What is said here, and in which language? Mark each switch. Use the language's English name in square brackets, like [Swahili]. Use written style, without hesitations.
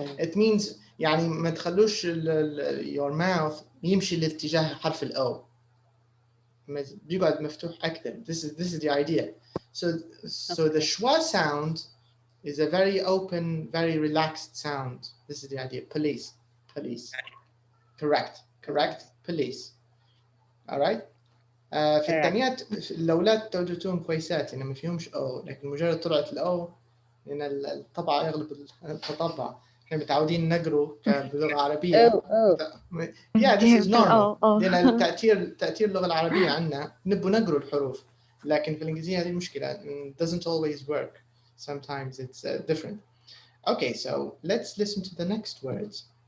[English] It means [Arabic] يعني ما تخلوش [English] your mouth [Arabic] يمشي لاتجاه حرف الأو، بيقعد مفتوح أكثر. [English] This is the idea. So the schwa sound is a very open, very relaxed sound. This is the idea. Police. Correct. Police. All right. [Arabic] في الثانيات الأولاد توجدتهم كويسات، يعني ما فيهمش أو، لكن مجرد طلعت الأو لأن الطبع يغلب التطبع. احنا متعودين نقروا باللغة العربية. [English] Yeah, this is normal. [Arabic] لأن تأثير اللغة العربية عنا نبوا نقروا الحروف، لكن في الإنجليزية هذه المشكلة. [English] It doesn't always work. Sometimes it's different. Okay, so let's listen to the next words.